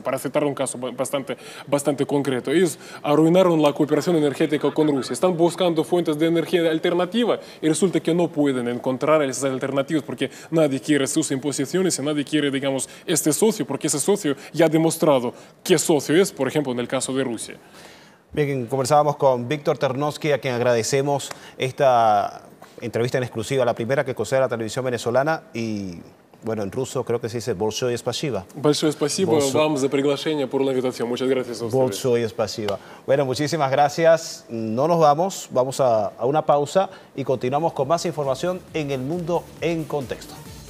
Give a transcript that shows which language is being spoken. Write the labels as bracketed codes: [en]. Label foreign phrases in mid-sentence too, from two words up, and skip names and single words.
[es] Para citar un caso bastante concreto, ellos arruinaron la cooperación energética con Rusia, están buscando fuentes de energía alternativa y resulta que no pueden encontrar esas alternativas porque nadie quiere sus imposiciones y nadie quiere, digamos, este socio, porque ese socio ya ha demostrado qué socio es, por ejemplo, en el caso de Rusia. Bien, conversábamos con Víctor Ternovsky, a quien agradecemos esta entrevista en exclusiva, la primera que concede la televisión venezolana y... Bueno, en ruso creo que se dice [ru] «Большое спасибо». Большое спасибо вам за приглашение, [es] por la invitación. Muchas gracias a ustedes. [ru] «Большое спасибо». [es] Bueno, muchísimas gracias. No nos vamos a una pausa y continuamos con más información en El Mundo en Contexto.